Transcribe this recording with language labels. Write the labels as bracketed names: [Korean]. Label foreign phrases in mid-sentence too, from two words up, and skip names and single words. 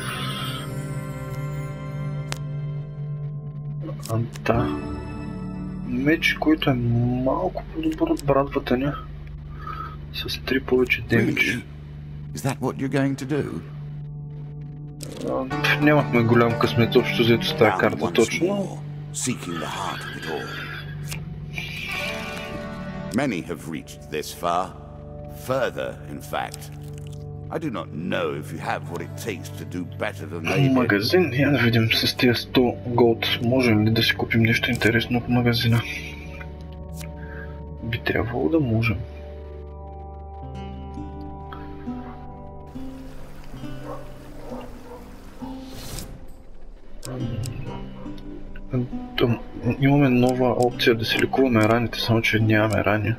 [Bulgarian] Да. Меч, който е малко по-добър от брадвата ни. С 3 повече демидж. Нямахме голям късмет общо взето с тази карта точно. [English] Many have reached this far, further in fact. I do not know if you have what it takes to do better than they did. [Bulgarian] Магазин, я да видим с тия 100 голд, можем ли да си купим нещо интересно от магазина? Би трябвало да можем. Имаме нова опция да си лекуваме раните, само че нямаме рани.